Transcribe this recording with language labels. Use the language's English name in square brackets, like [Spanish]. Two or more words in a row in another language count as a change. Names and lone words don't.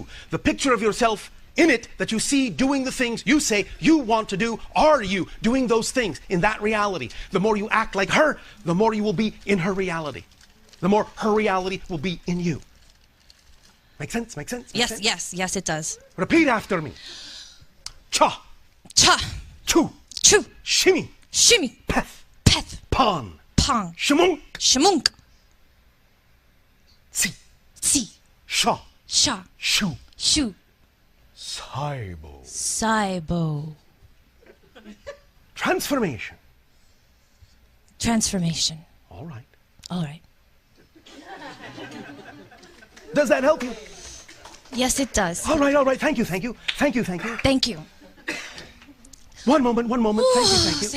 [English] The picture of yourself in it that you see doing the things you say you want to do, are you doing those things in that reality? The more you act like her, the more you will be in her reality. The more her reality will be in you. Make sense? Make sense? Make Yes, sense? yes, yes, it does. Repeat after me. Cha. Cha. Chu. Chu. Shimmy. Shimmy. Peth. Peth. Pon. Pong. Shamunk. Shamunk. Si. Si. Sha. Sha. Shu. Shu. Saibo. Saibo. Transformation. Transformation. All right. All right. Does that help you? Yes, it does. All right, all right. Thank you, thank you. Thank you, thank you. Thank you. One moment, one moment. Thank you, thank you.